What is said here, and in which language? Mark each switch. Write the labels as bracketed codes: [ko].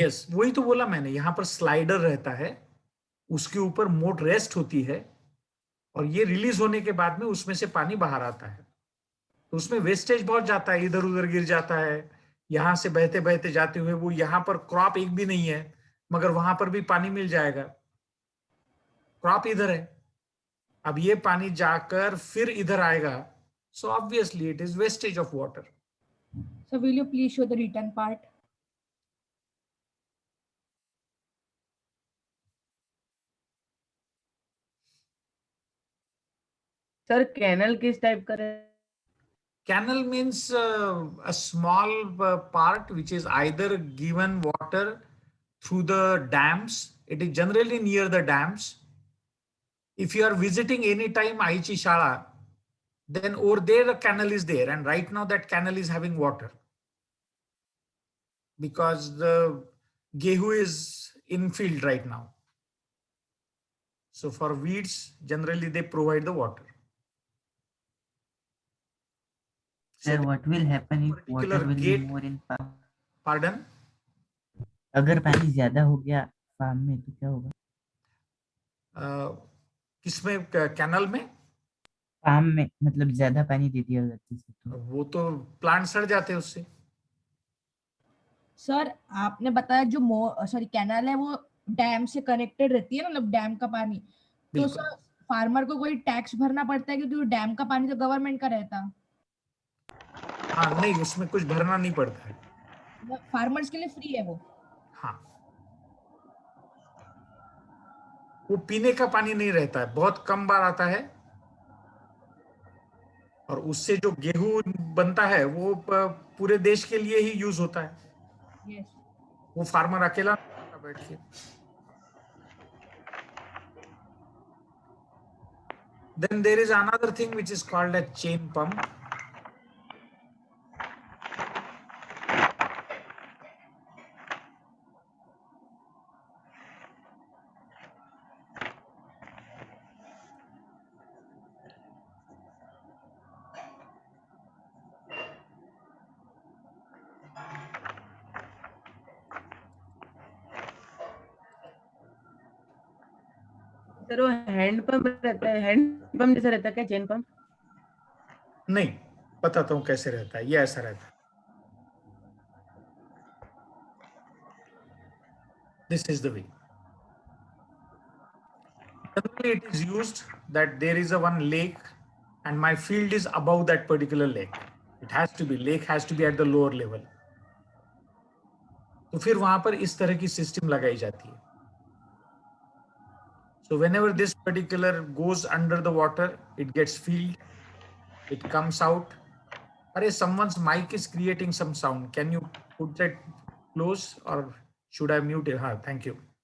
[hi] Yes वही तो बोला मैंने, यहाँ पर स्लाइडर रहता है, उसके ऊपर मोट रेस्ट होती है और ये रिलीज होने के बाद में उसमें से पानी बाहर आता है। तो उसमें वेस्टेज बहुत जाता है, इधर उधर गिर जाता है, यहां से बहते बहते जाते हुए वो यहाँ पर क्रॉप एक भी नहीं है, मगर वहां पर भी पानी मिल जाएगा, क्रॉप इधर है, अब ये पानी जाकर फिर इधर आएगा, [en] So obviously it is wastage of water. So will you please show the written part? [hi] Sir canal किस टाइप का है? [en] Canal means a small part which is either given water through the dams. It is generally near the dams. If you are visiting any time Aichi Shala, then over there a canal is there, and right now that canal is having water because the gehu is in field right now. So for weeds, generally they provide the water. Sir, what will happen if water particular will be gate- more in farm? Pardon? [hi] अगर पानी ज्यादा हो गया farm में तो क्या होगा? किसमें, कैनल में? फार्म में मतलब ज्यादा पानी दे दिया गलती से तो वो तो प्लांट सड़ जाते हैं उससे. सर आपने बताया जो सॉरी कैनाल है वो डैम से कनेक्टेड रहती है ना, मतलब डैम का पानी, तो बिल्कुल. सर फार्मर को कोई टैक्स भरना पड़ता है क्योंकि डैम का पानी तो गवर्नमेंट का रहता है? हाँ, नहीं, उसमें कुछ भरना नहीं पड़ता है. फार्मर्स के लिए फ्री है वो? हाँ, वो पीने का पानी नहीं रहता है, बहुत कम बार आता है, और उससे जो गेहूं बनता है वो पूरे देश के लिए ही यूज होता है. [en] Yes. [hi] वो फार्मर अकेला नहीं करता बैठ के. [en] Then there is another thing which is called a chain pump. [hi] Sir वो हैंड पंप रहता है, हैंड पंप जैसा रहता है क्या चेन पंप? नहीं, बताता हूँ कैसे रहता है. ये ऐसा रहता है. [en] This is the way. Generally, it is used that there is a one lake, and my field is above that particular lake. It has to be, lake has to be at the lower level. [hi] तो फिर वहां पर इस तरह की system लगाई जाती है. [en] So whenever this particular goes under the water, it gets filled, it comes out. Arey, someone's mic is creating some sound. Can you put that close, or should I mute it? Thank you.